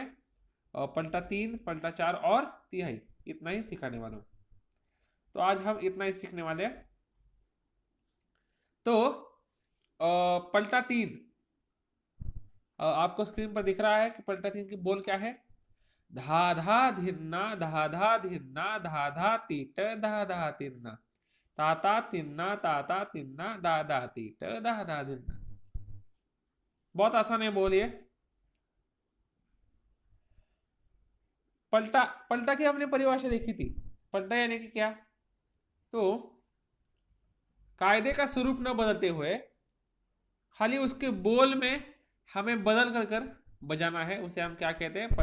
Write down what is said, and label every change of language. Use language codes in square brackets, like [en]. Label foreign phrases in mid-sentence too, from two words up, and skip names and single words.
[hi] पलटा 3, पलटा 4 और तिहाई, इतना ही सिखाने वाला हूँ। तो आज हम इतना ही सीखने वाले हैं। तो पलटा 3 आपको स्क्रीन पर दिख रहा है कि पलटा 3 की बोल क्या है? धा धा धिन्ना, धा धा धिन्ना, धा धा तीट, धा धा तिन्ना, ताता तिन्ना, ताता तिन्ना, दा दा तीट, धा धा धिन्ना। बहुत आसान है बोलिए। पलटा पलटा की हमने परिभाषा देखी थी। पलटा यानी कि क्या? तो कायदे का स्वरूप न बदलते हुए खाली उसके बोल में हमें बदल कर बजाना है, उसे हम क्या कहते हैं?